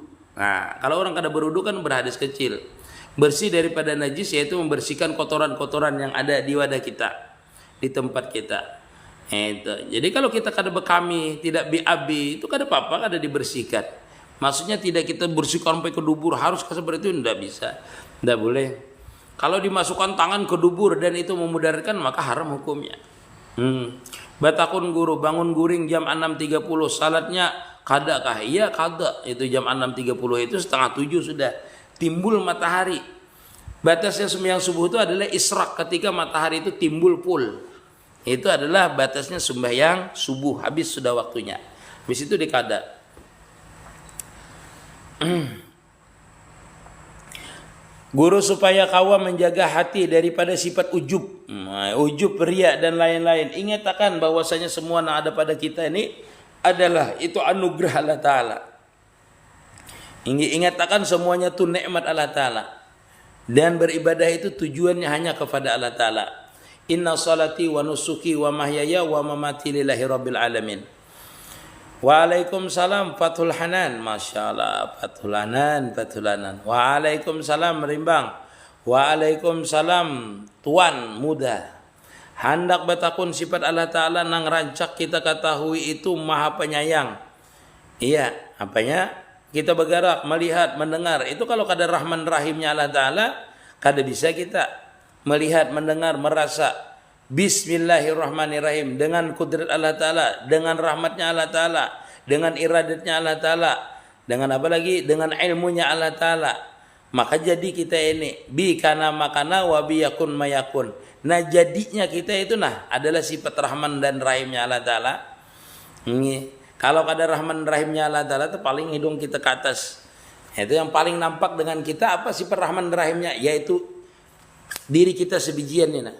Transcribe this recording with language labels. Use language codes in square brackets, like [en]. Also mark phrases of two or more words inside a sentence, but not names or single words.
[id] Nah, kalau orang kada berwudu kan berhadas kecil. Bersih daripada najis yaitu membersihkan kotoran-kotoran yang ada di wadah kita, di tempat kita. Itu. Jadi kalau kita kada bekami, tidak BAB, itu kada apa-apa, kada dibersihkan. Maksudnya tidak kita bersihkan sampai ke dubur, harus seperti itu, tidak bisa. Tidak boleh. Kalau dimasukkan tangan ke dubur dan itu memudaratkan, maka haram hukumnya. [bjn] Batakun guru, bangun guring jam 6.30, salatnya kada kah? Iya kada. [id] Itu jam 6.30 itu setengah 7 sudah timbul matahari. Batasnya sembahyang subuh itu adalah israk, ketika matahari itu timbul full. Itu adalah batasnya sembahyang subuh, habis sudah waktunya. Habis itu dikada. Guru supaya kawa menjaga hati daripada sifat ujub, ujub, riya dan lain-lain. Ingatkan bahwasanya semua yang ada pada kita ini adalah itu anugerah [ar] الله تعالى. [id] Ingatkan semuanya itu nikmat [ar] الله تعالى. [id] Dan beribadah itu tujuannya hanya kepada [ar] الله تعالى. إن صلاتي ونسكي ومحياي ومماتي لله رب العالمين. [id] Waalaikumsalam Fathul Hanan. [ar] ما شاء الله, [id] Fathul Hanan, Fathul Hanan. Waalaikumsalam Rimbang. Waalaikumsalam Tuan Muda. Hendak batakun sifat [ar] الله تعالى [id] nang rancak kita ketahui itu maha penyayang. Iya, apanya? Kita bergerak, melihat, mendengar. Itu kalau kada rahman rahimnya [ar] الله تعالى, [id] kada bisa kita melihat, mendengar, merasa. Bismillahirrahmanirrahim. Dengan kudrat [ar] الله تعالى, [id] dengan rahmatnya [ar] الله تعالى, [id] dengan iradatnya [ar] الله تعالى, [id] dengan apa lagi? Dengan ilmunya [ar] الله تعالى. [id] Maka jadi kita ini [ar] بكان ما كان وبيكون ما يكون. [id] Nah jadinya kita itu adalah sifat rahman dan rahimnya [ar] الله تعالى. [id] Kalau kada rahman rahimnya [ar] الله تعالى [id] itu paling hidung kita ke atas. Itu yang paling nampak dengan kita apa sifat rahman rahimnya, yaitu diri kita sebijian ini.